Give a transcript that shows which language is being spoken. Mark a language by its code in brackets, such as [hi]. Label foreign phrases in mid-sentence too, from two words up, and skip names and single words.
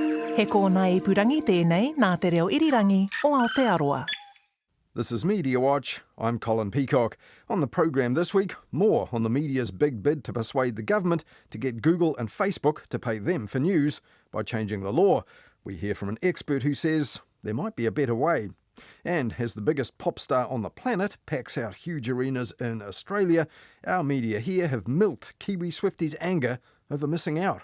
[mi] He kōna ipurangi tēnei nā te reo irirangi o Aotearoa. [en] This is Mediawatch. I'm Colin Peacock. On the programme this week, more on the media's big bid to persuade the government to get Google and Facebook to pay them for news by changing the law. We hear from an expert who says there might be a better way. And as the biggest pop star on the planet packs out huge arenas in Australia, our media here have milked Kiwi Swifties' anger over missing out.